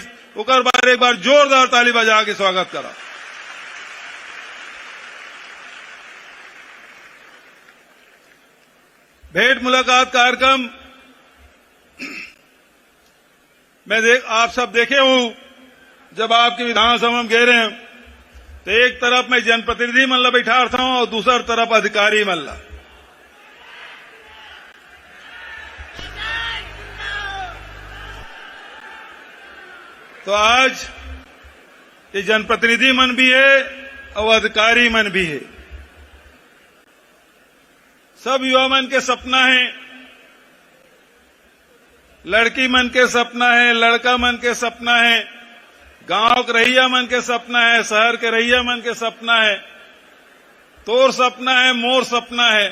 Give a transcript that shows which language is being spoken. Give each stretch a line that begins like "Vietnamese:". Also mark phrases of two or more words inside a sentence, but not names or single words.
Chhattisgarhi: ओकर बार एक बार जोरदार ताली बजा के स्वागत करा। भेंट मुलाकात कार्यक्रम मैं आप सब देखे हूं, जब आपके विधानसभा में गए रहे तो एक तरफ मैं जनप्रतिनिधि मन ला बैठा था और दूसरी तरफ अधिकारी मन ला। तो आज ये जनप्रतिनिधि मन भी है और अधिकारी मन भी है। सब युवा मन के सपना है, लड़की मन के सपना है, लड़का मन के सपना है, गांव के रैया मन के सपना है, शहर के रैया मन के सपना है, तोर सपना है, मोर सपना है।